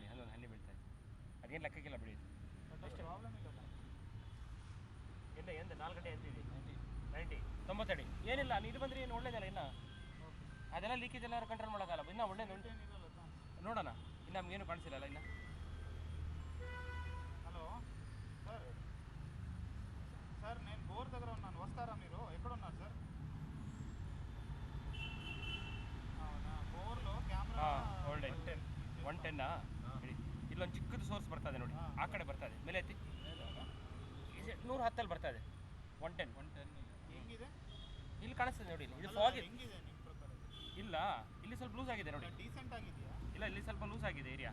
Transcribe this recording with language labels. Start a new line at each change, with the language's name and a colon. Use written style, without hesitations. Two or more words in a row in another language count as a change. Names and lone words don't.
Kannada: ಒಂದೊಂದು ಹನಿ ಬೀಳ್ತಾ ಇದೆ. ಅದೇನು ಲೆಕ್ಕಕ್ಕಿಲ್ಲ ಬಿಡಿ. ಎಷ್ಟು ಇಲ್ಲ ಎಂದು 4 ಗಂಟೆ ಅಂತಿದೆ 90 ಅಡಿ ಏನಿಲ್ಲ. ನೀರು ಬಂದರೆ ಏನು ಒಳ್ಳೇದಲ್ಲ. ಇನ್ನು ಅದೆಲ್ಲ ಲೀಕೇಜ್ ಎಲ್ಲ ಕಂಟ್ರೋಲ್ ಮಾಡೋಕ್ಕಲ್ಲ. ಇನ್ನೂ ಒಳ್ಳೇದು ಉಂಟು ನೋಡೋಣ. ಇನ್ನು ನಮಗೇನು ಕಾಣಿಸಿಲ್ಲ ಇನ್ನು.
Telugu: హలో సార్ సార్ నేను బోర్ దగ్గర ఉన్నాను, వస్తారా మీరు? ఎక్కడున్నారు సార్? అవునా, బోర్లో కెమెరా
Kannada: 110 ಇಲ್ಲೊಂದು ಚಿಕ್ಕದು ಸೋರ್ಸ್ ಬರ್ತದೆ ನೋಡಿ. ಆ ಕಡೆ ಬರ್ತದೆ ಮೇಲೆ ಎತ್ತಿ 110 ಬರ್ತದೆ. 110 ಹೆಂಗಿದೆ ಇಲ್ಲಿ ಕಾಣಿಸ್ತದೆ ನೋಡಿ. ಇದು ಫಾಗ್ ಹೆಂಗಿದೆ ನಿಮ್ಮ ಪ್ರಕಾರ? ಇಲ್ಲ ಇಲ್ಲಿ ಸ್ವಲ್ಪ ಲೂಸ್ ಆಗಿದೆ ನೋಡಿ. ಡೀಸೆಂಟ್ ಆಗಿದೆಯಾ? ಇಲ್ಲ ಇಲ್ಲಿ ಸ್ವಲ್ಪ ಲೂಸ್ ಆಗಿದೆ ಏರಿಯಾ.